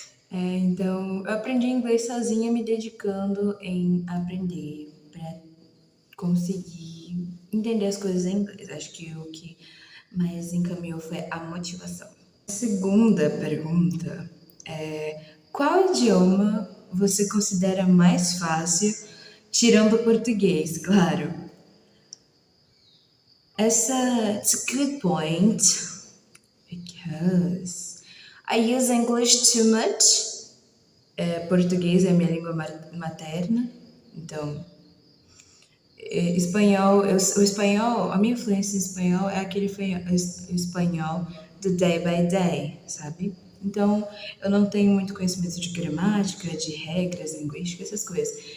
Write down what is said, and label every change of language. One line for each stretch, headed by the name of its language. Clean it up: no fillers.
Portuguese: Então, eu aprendi inglês sozinha, me dedicando em aprender para conseguir entender as coisas em inglês. Acho que o que mais encaminhou foi a motivação. A segunda pergunta é: qual idioma você considera mais fácil, tirando o português, claro?
English: It's a good point because I use English too much.
Portuguese: Português é a minha língua materna, então o espanhol, a minha fluência em espanhol é aquele espanhol do
English: day by day,
Portuguese: sabe? Então, eu não tenho muito conhecimento de gramática, de regras linguísticas, essas coisas.